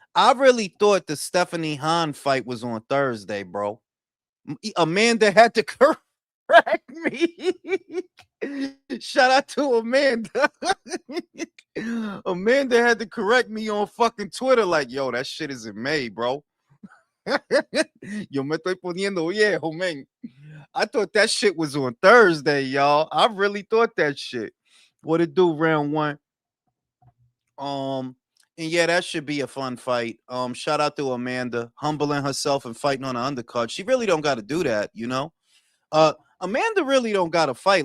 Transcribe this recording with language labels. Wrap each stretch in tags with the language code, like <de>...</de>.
<en>I really thought the Stephanie Hahn fight was on Thursday, bro. Amanda had to correct me. Shout out to Amanda. Amanda had to correct me on fucking Twitter, like, yo, that shit is in May, bro.</en> <es>Yo me estoy poniendo viejo, man.</es> <en>I thought that shit was on Thursday, y'all. I really thought that shit. What it do, round one? And yeah, that should be a fun fight. Shout out to Amanda, humbling herself and fighting on an undercard. She really don't got to do that. Amanda really don't got to fight.</en>